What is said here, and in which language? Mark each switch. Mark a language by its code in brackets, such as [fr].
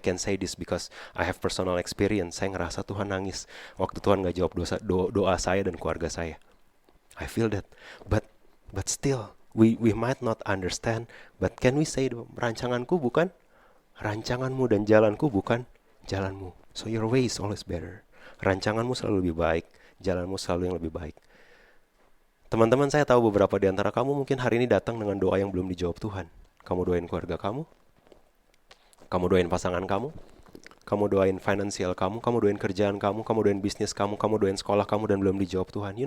[en] I can say this because I have personal experience. [id] Saya ngerasa Tuhan nangis waktu Tuhan gak jawab doa saya dan keluarga saya. [en] I feel that. But still, we might not understand. But can we say, [id] rancanganku bukan rancanganmu dan jalanku bukan jalanmu. [en] So your way is always better. [id] Rancanganmu selalu lebih baik, jalanmu selalu yang lebih baik. Teman-teman, saya tahu beberapa di antara kamu mungkin hari ini datang dengan doa yang belum dijawab Tuhan. Kamu doain keluarga kamu doain pasangan kamu doain finansial kamu doain kerjaan kamu doain bisnis kamu doain sekolah kamu dan belum dijawab Tuhan.